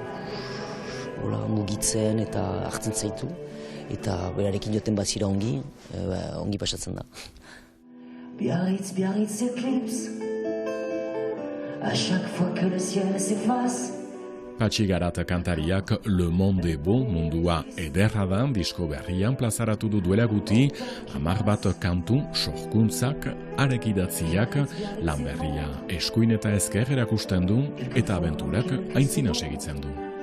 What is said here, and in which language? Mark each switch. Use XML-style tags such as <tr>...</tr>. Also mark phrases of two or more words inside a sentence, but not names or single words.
<eu>Mugitzen eta hartzen zaitu. Eta berarekin joten bazira ongi pasatzen da.</eu> <fr>Biarritz s'éclipse, à chaque fois que le ciel s'efface.</fr> <eu>Patxi Garat kantariak Le Monde Beau mundua ederra da disko berrian plazaratu du duela guti, 10 bat kantu, sorkuntzak, arekidatziak, lan berria eskuin eta ezker erakusten du eta abenturak aintzina segitzen du.</eu>